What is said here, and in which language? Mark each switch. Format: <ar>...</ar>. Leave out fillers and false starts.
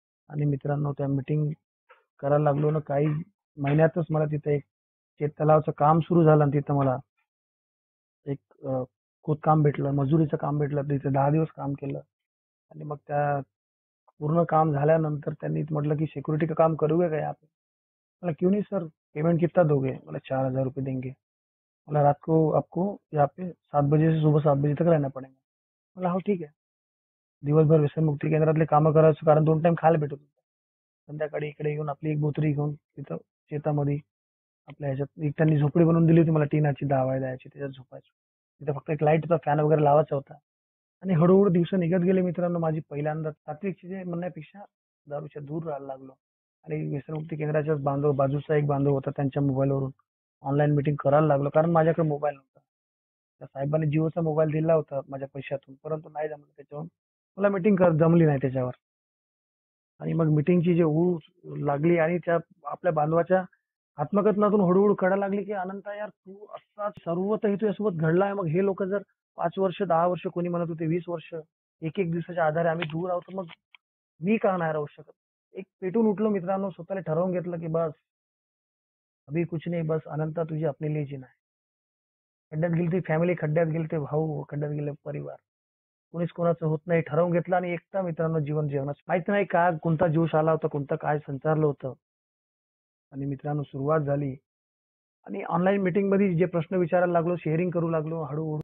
<mr>आणि मित्रांनो त्या मीटिंग करायला लागलो ना, काही महिन्यातच मला तिथे एक शेततलावाचं काम सुरू झालं आणि तिथं मला एक खोदकाम भेटलं, मजुरीचं काम भेटलं. तिथे 10 दिवस काम केलं. आणि मग त्या पूर्ण काम झाल्यानंतर त्यांनी म्हटलं की</mr> <hi>सिक्योरिटी का काम करोगे क्या यहाँ पे. मला क्यों नहीं सर, पेमेंट कितना दोगे. मला 4,000 रुपये देंगे. मला रात को आपको यहाँ पे 7 बजे से सुबह 7 बजे तक रहना पड़ेगा.</hi> <mr>मला हो ठीक आहे. दिवसभर व्यसनमुक्ती केंद्रातले कामं करायचो, कारण 2 टाइम खायला भेटत होतं. संध्याकाळी इकडे येऊन आपली एक बोतरी घेऊन तिथं शेतामध्ये आपल्या ह्याच्यात एक त्यांनी झोपडी बनवून दिली होती मला, टिनाची दावा द्यायची, त्याच्यात झोपायचो. तिथं फक्त एक लाईट होता, फॅन वगैरे लावायचा होता. आणि हळूहळू दिवस निघत गेले मित्रांनो. माझी पहिल्यांदा सात्विकची जे म्हणण्यापेक्षा दारूच्या दूर राहायला लागलो. आणि व्यसनमुक्ती केंद्राच्याच बाजूचा एक बांधव होता, त्यांच्या मोबाईलवरून ऑनलाईन मीटिंग करायला लागलो, कारण माझ्याकडे मोबाईल नव्हता. त्या साहेबांनी जिओचा मोबाईल दिला होता माझ्या पैशातून, परंतु नाही जमलं त्याच्यावरून. मला मीटिंग जमली नाही त्याच्यावर. आणि मग मीटिंगची जी ऊब लागली आणि त्या आपल्या बांधवाच्या आत्मकथनातून हळूहळू कळायला लागली, की "अनंता यार, तू असा सर्व काही तुझ्यासोबत घडलं आहे. मग हे लोकं जर 5 वर्ष, 10 वर्ष, कोणी म्हणत होते 20 वर्ष, एक-एक दिवसाच्या आधारे आम्ही दूर आहोत, मग मी का नाही राहू शकत?" एक पेटून उठलो मित्रांनो. स्वतःला ठरवून घेतलं, की</mr> <hi>बस अभी कुछ नहीं, बस अनंता तुझे अपने लिए जीना है.</hi> <mr>खड्ड्यात गेली ती फॅमिली, खड्ड्यात गेले ते भाऊ, खड्ड्यात गेले परिवार. कोणीच कोणाचं होत नाही. ठरवून घेतलं आणि एकटा मित्रांनो जीवन जगणं. माहित नाही का कोणता जोश आला होता, कोणतं काय संचारलं होतं. आणि मित्रांनो सुरुवात झाली आणि ऑनलाईन मीटिंगमध्ये जे प्रश्न विचारायला लागलो, शेअरिंग करू लागलो हळूहळू.</mr>